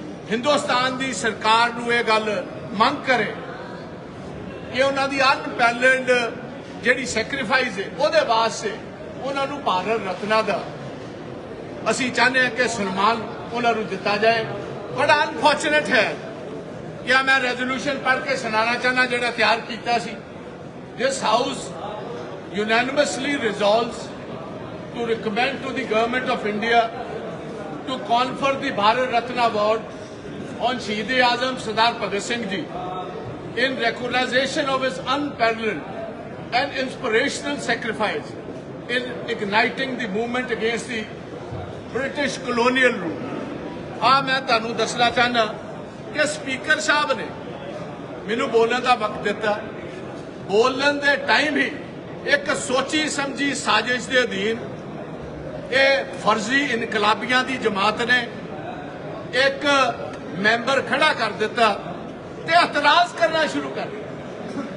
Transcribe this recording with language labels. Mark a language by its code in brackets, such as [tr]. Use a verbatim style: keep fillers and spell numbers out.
[pa] ਹਿੰਦੁਸਤਾਨ ਦੀ ਸਰਕਾਰ ਨੂੰ ਇਹ ਗੱਲ ਮੰਗ ਕਰੇ ਕਿ ਉਹਨਾਂ ਦੀ ਅਨਪੈਰਲਡ ਜਿਹੜੀ ਸੈਕਰੀਫਾਈਸ ਹੈ ਉਹਦੇ ਵਾਸਤੇ ਉਹਨਾਂ ਨੂੰ ਭਾਰਤ ਰਤਨਾ ਦਾ ਅਸੀਂ ਚਾਹੁੰਦੇ ਹਾਂ ਕਿ ਸਨਮਾਨ ਉਹਨਾਂ ਨੂੰ ਦਿੱਤਾ ਜਾਏ। ਬੜਾ ਅਨਫੋਰਚੂਨੇਟ ਹੈ ਕਿ ਮੈਂ ਰੈਜ਼ੋਲਿਊਸ਼ਨ ਪੜ੍ਹ ਕੇ ਸੁਣਾਉਣਾ ਚਾਹੁੰਦਾ ਜਿਹੜਾ ਤਿਆਰ ਕੀਤਾ ਸੀ। [en] This House unanimously resolves to recommend to the Government of India to confer the Bharat Ratna Award on Shahid-e-Azam Sardar Bhagat Singh Ji in recognition of his unparalleled and inspirational sacrifice in igniting the movement against the British colonial rule. [pa] ਆ ਮੈਂ ਤੁਹਾਨੂੰ ਦੱਸਣਾ ਚਾਹੁੰਦਾ ਕਿ speaker ਸਾਹਿਬ ਨੇ ਮੈਨੂੰ ਬੋਲਣ ਦਾ ਵਕਤ ਦਿੱਤਾ। ਬੋਲਣ ਦੇ ਟਾਈਮ ਹੀ ਇੱਕ ਸੋਚੀ ਸਮਝੀ ਸਾਜ਼ਿਸ਼ ਦੇ ਅਧੀਨ ਇਹ ਫਰਜ਼ੀ ਇਨਕਲਾਬੀਆਂ ਦੀ ਜਮਾਤ ਨੇ ਇੱਕ ਮੈਂਬਰ ਖੜਾ ਕਰ ਦਿੱਤਾ ਤੇ ਇਤਰਾਜ਼ ਕਰਨਾ ਸ਼ੁਰੂ ਕਰ ਦਿੱਤਾ।